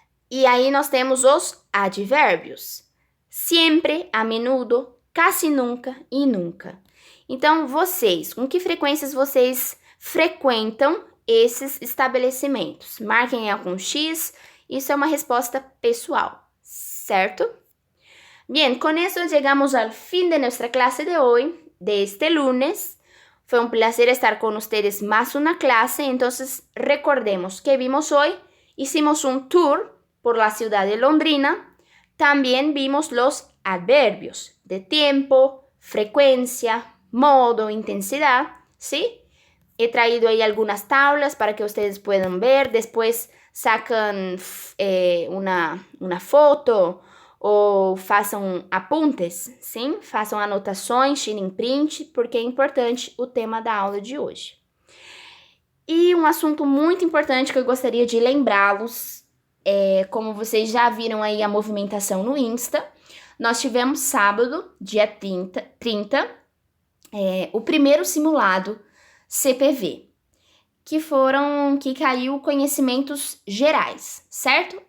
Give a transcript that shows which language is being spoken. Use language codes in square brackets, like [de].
[pt] E aí nós temos os advérbios: sempre, a menudo, quase nunca e nunca. Então, vocês, com que frequências vocês frequentam esses estabelecimentos? Marquem aí com X, isso é uma resposta pessoal, certo? [es] Bien, con eso llegamos al fin de nuestra clase de hoy, de este lunes. Fue un placer estar con ustedes más una clase, entonces recordemos que vimos hoy, hicimos un tour por la ciudad de Londrina, también vimos los adverbios de tiempo, frecuencia, modo, intensidad, ¿sí? He traído ahí algunas tablas para que ustedes puedan ver, después sacan una foto [pt] ou façam [es] apuntes, [pt] sim? Façam anotações, tirem print, porque é importante o tema da aula de hoje. E um assunto muito importante que eu gostaria de lembrá-los, como vocês já viram aí a movimentação no Insta, nós tivemos sábado, dia 30, o primeiro simulado CPV, que caiu conhecimentos gerais, certo?